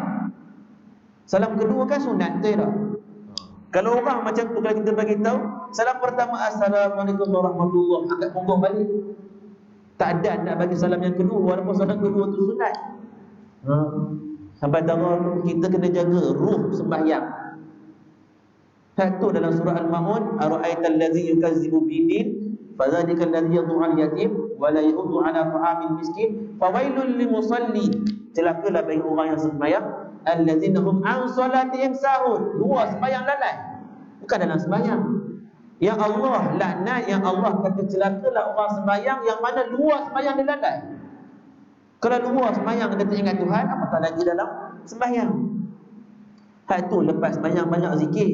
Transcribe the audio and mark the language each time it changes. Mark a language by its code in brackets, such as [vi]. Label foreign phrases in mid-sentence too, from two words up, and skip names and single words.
[ms] Salam kedua kan sunat tu dah. Kalau orang macam tu, kalau kita bagi tahu salam pertama [ar] السلام عليكم ورحمة الله, [ms] angkat punggung balik. Tak ada nak bagi salam yang kedua walaupun salam kedua tu sunat. Sampai darah tu kita kena jaga ruh sembahyang. Satu dalam surah Al-Maun, [ar] أرأيت الذي يكذب بالدين فذلك الذي يدع اليتيم ولا يحض على طعام المسكين فويل للمصلين. [ms] Celakalah bagi orang yang sembahyang [ar] الذين هم عن صلاتهم ساهون. [ms] Luar sembahyang lalai. Bukan dalam sembahyang. Yang Allah laknat, yang Allah kata celakalah orang sembahyang yang mana luar sembahyang dia lalai. Kalau luar sembahyang dia tak ingat Tuhan, apatah lagi dalam sembahyang. Hak tu lepas sembahyang banyak zikir.